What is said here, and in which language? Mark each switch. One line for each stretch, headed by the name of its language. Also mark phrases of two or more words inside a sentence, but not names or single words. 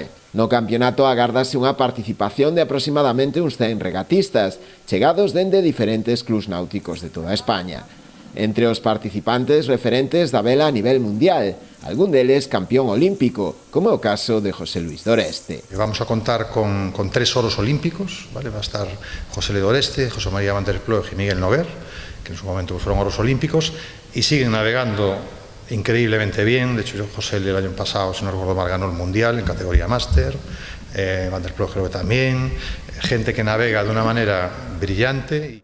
Galician: No campeonato agárdase unha participación de aproximadamente uns 100 regatistas, chegados dende diferentes clubs náuticos de toda España. Entre os participantes referentes da vela a nivel mundial, algún deles campeón olímpico, como é o caso de José Luis Doreste.
Spanish: Vamos a contar con 3 oros olímpicos, ¿vale? Va a estar José Luis Doreste, José María Van der Ploeg y Miguel Noguer, que en su momento fueron oros olímpicos, y siguen navegando increíblemente bien. De hecho, José el año pasado, si no recuerdo mal, ganó el Mundial en categoría Máster, Van der Ploeg creo que también, gente que navega de
Galician: unha maneira brillante.